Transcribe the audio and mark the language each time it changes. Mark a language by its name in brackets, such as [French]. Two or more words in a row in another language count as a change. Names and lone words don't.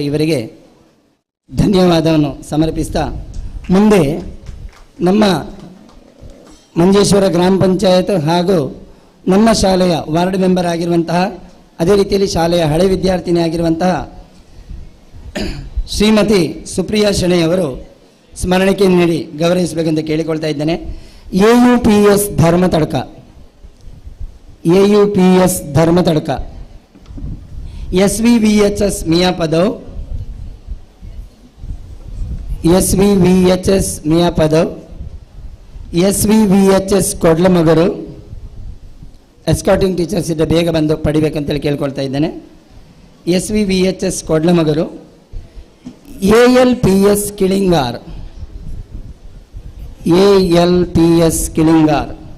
[Kannada] ಇವರಿಗೆ ಧನ್ಯವಾದವನ್ನು ಸಮರ್ಪಿಸ್ತಾ, ಮುಂದೆ ನಮ್ಮ ಮಂಜೇಶ್ವರ ಗ್ರಾಮ ಪಂಚಾಯತ್ ಹಾಗೂ ನಮ್ಮ ಶಾಲೆಯ [English] ward member [Kannada] ಆಗಿರುವಂತಹ, ಅದೇ ರೀತಿಯಲ್ಲಿ ಶಾಲೆಯ ಹಳೆ ವಿದ್ಯಾರ್ಥಿನಿ ಆಗಿರುವಂತಹ ಶ್ರೀಮತಿ ಸುಪ್ರಿಯಾ ಶೆಣೆಯವರು ಸ್ಮರಣಿಕೆಯನ್ನು ನೀಡಿ ಗೌರವಿಸಬೇಕಂತ ಕೇಳಿಕೊಳ್ತಾ ಇದ್ದೇನೆ. AUPS ಧರ್ಮತಡ್ಕ, AUPS ಧರ್ಮತಡ್ಕ. SVVHS ಮಿಯಾಪದವ್, SVVHS ಮಿಯಾಪದವ್. SVVHS ಕೊಡ್ಲಮಗರು. [English] escorting teachers [Kannada] ಇದ್ದ ಬೇಗ ಬಂದು ಪಡಿಬೇಕಂತೇಳಿ ಕೇಳ್ಕೊಳ್ತಾ ಇದ್ದೇನೆ. SVVHS ಕೊಡ್ಲಮಗರು. ALPS ಕಿಳಿಂಗಾರ್, ALPS ಕಿಳಿಂಗಾರ್.